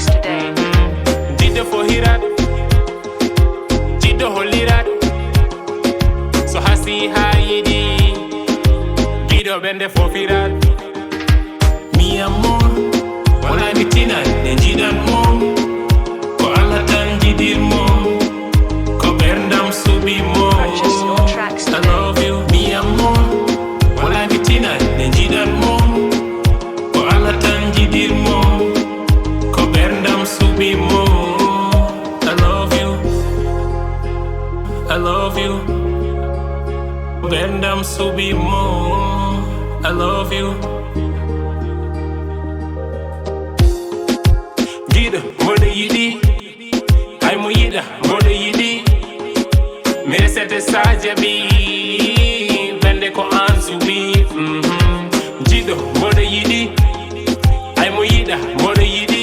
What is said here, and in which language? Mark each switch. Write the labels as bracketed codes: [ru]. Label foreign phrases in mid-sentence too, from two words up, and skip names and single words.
[ff] Jiddo fo hirat, jiddo hollirat, so hasi ha yiɗi ɗiɗo ɓende fofirat. [es] Mi amor, [ff] wala mi tina ne jiɗan mo ko Allah tan jiɗir mo ko ɓerdam suɓi mo. [en] I love you, [es] mi amor, [ff] wala mi tina ne jiɗan mo ko Allah tan jiɗir mo ko ɓerdam suɓi mo. [en] I love you, I love you, [ff] ɓerdam suɓi mo. [en] I love you. [ff] Jiɗo mboɗo yiɗi hay mo yiɗa mboɗo yiɗi. Mere sete sa jaɓi ɓende ko an suɓi. Jiɗo mboɗo yiɗi hay mo yiɗa mboɗo yiɗi.